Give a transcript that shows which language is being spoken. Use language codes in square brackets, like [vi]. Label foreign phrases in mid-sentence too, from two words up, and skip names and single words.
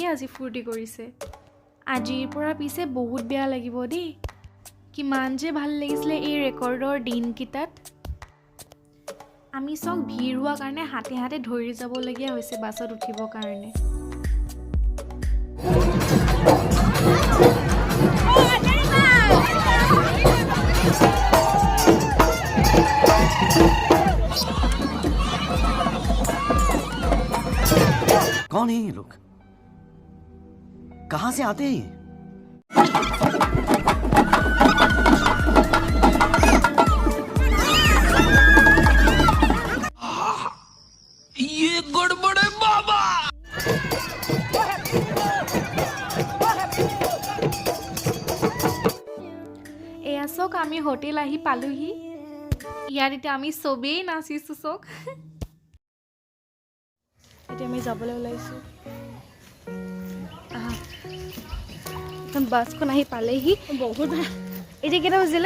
[as] আজি ফূৰ্তি কৰিছে আজিৰ পৰা পিছে বহুত বেয়া লাগিব দেই কিমান যে ভাল লাগিছিলে এই ৰেকৰ্ডৰ দিনকেইটাত আমি চব ভিৰ হোৱাৰ কাৰণে হাতে হাতে ধৰি যাবলগীয়া হৈছে বাছত উঠিবৰ কাৰণে [hi] कौन है ये लोग कहां से आते हैं ये गड़बड़ है बाबा [as] এয়া চক আমি হোটেল আহি পালোহি ইয়াত এতিয়া আমি চবেই নাচিছো চক এতিয়া আমি যাবলৈ ওলাইছোঁ বাছখন আহি পালেহি বহুত এতিয়া কেইটা বাজিলে